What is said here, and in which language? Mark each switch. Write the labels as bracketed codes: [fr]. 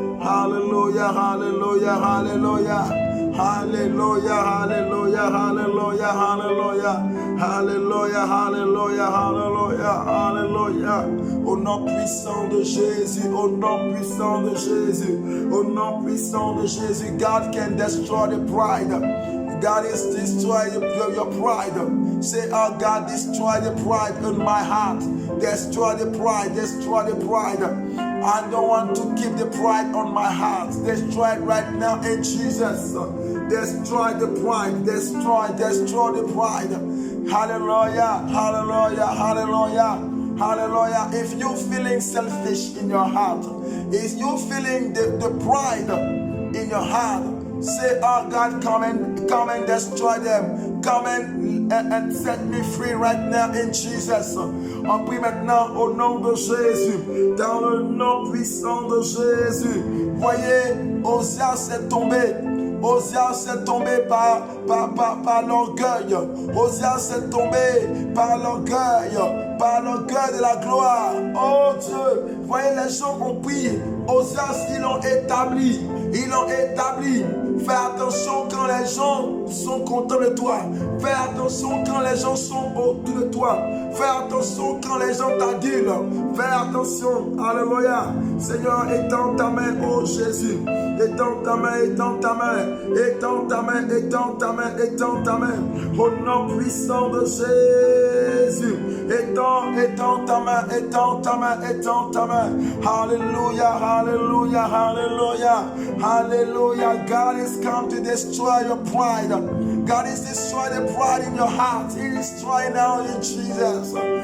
[fr] Alléluia, alléluia, alléluia. Alléluia, alléluia, alléluia, alléluia. Alléluia, alléluia, alléluia, alléluia. Au nom puissant de Jésus, au nom puissant de Jésus, au nom puissant de Jésus, [en] God can destroy the pride. God is destroying your pride. Say, oh God, destroy the pride in my heart. Destroy the pride, destroy the pride. I don't want to keep the pride on my heart. Destroy it right now in Jesus. Destroy the pride, destroy the pride. Hallelujah, hallelujah, hallelujah. Hallelujah. If you're feeling selfish in your heart, if you're feeling the pride in your heart, say, oh God, come and destroy them. Come and set me free right now in Jesus. [fr] On prie maintenant au nom de Jésus. Dans le nom puissant de Jésus. Voyez, Ozias est tombé. Ozias est tombé par l'orgueil. Ozias est tombé par l'orgueil de la gloire. Oh Dieu, voyez, les gens ont pris. Ozias, ils l'ont établi. Ils l'ont établi. Fais attention quand les gens sont contents de toi. Fais attention quand les gens sont autour de toi. Fais attention quand les gens t'adulent. Fais attention. Alléluia. Seigneur, étends ta main, oh Jésus. Étends ta main, étends ta main. Étends ta main, étends ta main, étends ta main. Au nom puissant de Jésus. Étends ta main, étends ta main, étends ta main. Alléluia, alléluia, alléluia. Hallelujah. [en] God is come to destroy your pride. God is destroying the pride in your heart. He is destroying now in Jesus.